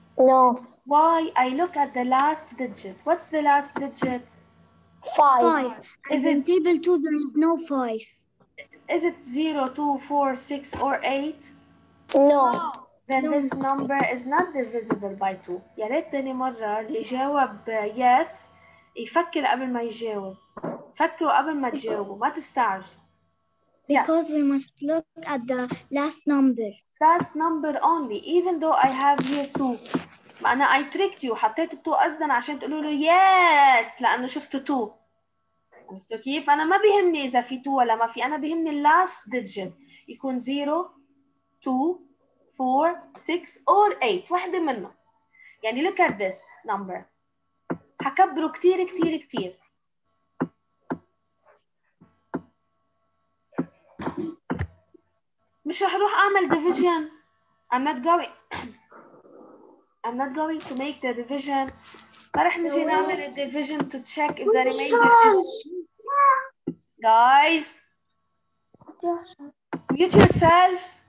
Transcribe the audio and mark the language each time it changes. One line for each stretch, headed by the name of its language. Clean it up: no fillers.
English: No. Why? I look at the last digit. What's the last digit? 5. Is In it table 2 there is no 5. is it 0, 2, 4, 6, or 8? No. Then No. this number is not divisible by 2.
Arabic: يا ريت تاني مرة اللي يجاوب
English: yes
Arabic: يفكر قبل ما يجاوب. فكروا قبل ما تجاوبوا، ما تستعجلوا.
English: Because we must look at the last number. Last number only, even though I have here 2.
Arabic: ما أنا
English: I tricked you،
Arabic: حطيت 2 قصدا عشان تقولوا له
English: yes
Arabic: لأنه شفتوا 2. عرفتوا كيف؟ أنا ما بيهمني إذا في 2 ولا ما في، أنا بيهمني
English: last digit
Arabic: يكون 0, 2, 4, 6 or 8، واحدة منهم. يعني
English: look at this number.
Arabic: هكبره كتير كتير كتير. مش رح اروح اعمل division.
English: I'm not going to make the division.
Arabic: ما رح نجي نعمل
English: division to check if the remainder is. Guys, mute yourself.